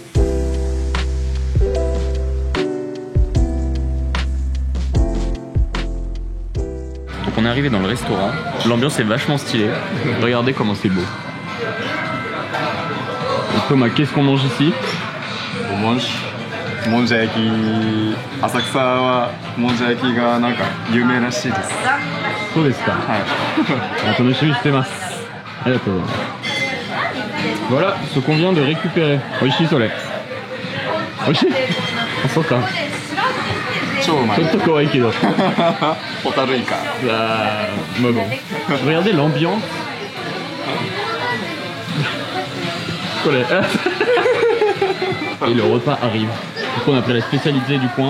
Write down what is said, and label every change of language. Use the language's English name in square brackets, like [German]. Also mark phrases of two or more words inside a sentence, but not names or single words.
[French] Donc on est arrivé dans le restaurant, l'ambiance est vachement stylée, regardez comment c'est beau. Et Thomas, qu'est-ce qu'on mange ici? On mange monjaki. [Japanese] 浅草はもんじゃきがなんか夢らしいです. そうですか。はい。楽しみにしてます。ありがとうございます。 [French] Voilà ce qu'on vient de récupérer. Oishi Soleil. [Japanese] Oishi? Ah, そうか。超うまい。ちょっと怖いけど。ホタルイカ。 [French] Mais bon. Regardez l'ambiance. Et le repas arrive. Du coup, on a pris la spécialité du coin.